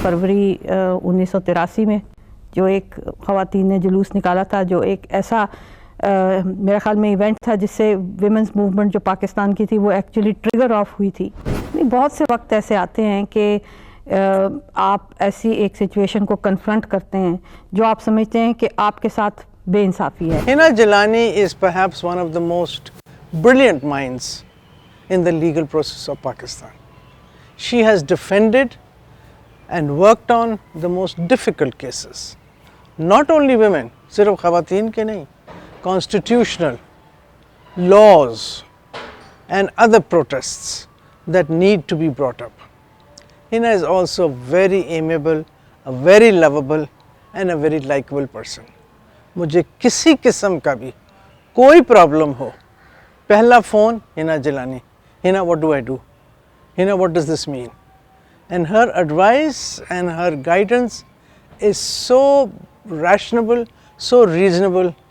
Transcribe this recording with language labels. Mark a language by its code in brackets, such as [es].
[ur] فروری 1983 میں جو ایک خواتین نے جلوس نکالا تھا، جو ایک ایسا میرے خیال میں ایونٹ تھا جس سے ویمنز موومنٹ جو پاکستان کی تھی وہ ایکچولی ٹریگر آف ہوئی تھی. بہت سے وقت ایسے آتے ہیں کہ آپ ایسی ایک سچویشن کو کنفرنٹ کرتے ہیں جو آپ سمجھتے ہیں کہ آپ کے ساتھ بے انصافی ہے. [en] Hina Jilani is perhaps one of the most brilliant minds in the legal process of Pakistan. She has defended and worked on the most difficult cases. Not only women, [ur] صرف خواتین کے نہیں, [en] constitutional laws and other protests that need to be brought up. Hina is also very amiable, a very lovable and a very likable person. [ur] مجھے کسی قسم کا بھی کوئی پرابلم ہو، پہلا فون ہنا جلانی، ہنا [en] what do I do? Hina what does this mean? And her advice and her guidance is so rational, so reasonable.